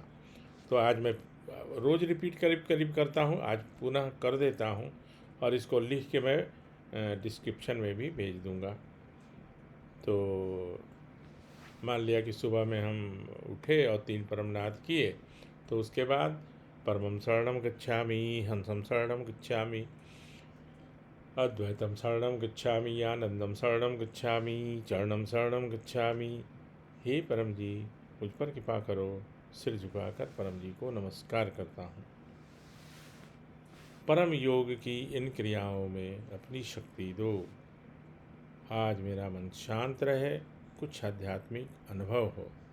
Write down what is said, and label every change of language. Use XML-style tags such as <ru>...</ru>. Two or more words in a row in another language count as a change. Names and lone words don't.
<hi>तो आज मैं रोज़ रिपीट करीब करीब करता हूँ, आज पुनः कर देता हूँ और इसको लिख के मैं डिस्क्रिप्शन में भी भेज दूँगा। तो मान लिया कि सुबह में हम उठे और 3 परमनाद किए, तो उसके बाद</hi> <sa>परमं शरणं गच्छामि, हंसं शरणं गच्छामि, अद्वैतम शरणं गच्छामि, आनंदम शरणं गच्छामि, चरणं शरणं गच्छामि।</sa> <hi>हे परम जी, मुझ पर कृपा करो। सिर झुकाकर परम जी को नमस्कार करता हूँ। परम योग की इन क्रियाओं में अपनी शक्ति दो। आज मेरा मन शांत रहे, कुछ आध्यात्मिक अनुभव हो।</hi>